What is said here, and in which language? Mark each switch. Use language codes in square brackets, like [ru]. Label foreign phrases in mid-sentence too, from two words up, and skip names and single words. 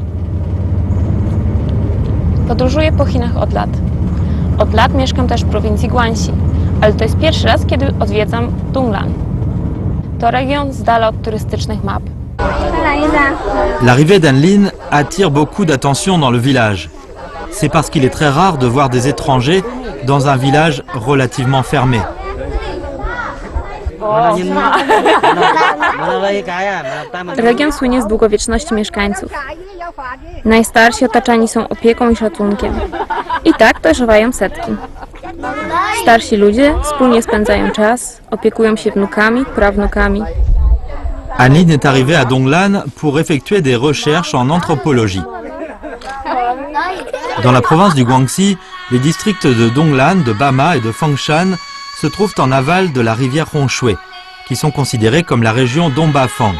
[pl] Podróżuję po Chinach od lat. Od lat mieszkam też w prowincji Guangxi, ale to jest pierwszy raz, kiedy odwiedzam Donglan. To region z dala od turystycznych map. [fr] L'arrivée d'Anne-Lynn attire beaucoup d'attention dans le village. C'est parce qu'il est très rare de voir des étrangers dans un village relativement fermé. [pl] Region słynie z długowieczności mieszkańców. Najstarsi otaczani są opieką i szacunkiem. I tak dożywają setki. Starsi ludzie wspólnie spędzają czas, opiekują się wnukami, prawnukami. [fr] Anne-Lynn est arrivée à Donglan pour effectuer des recherches en anthropologie. Dans la province du Guangxi, les districts de Donglan, de Bama et de Fangshan se trouvent en aval de la rivière Hongshui, qui sont considérés comme la région Dongbafang.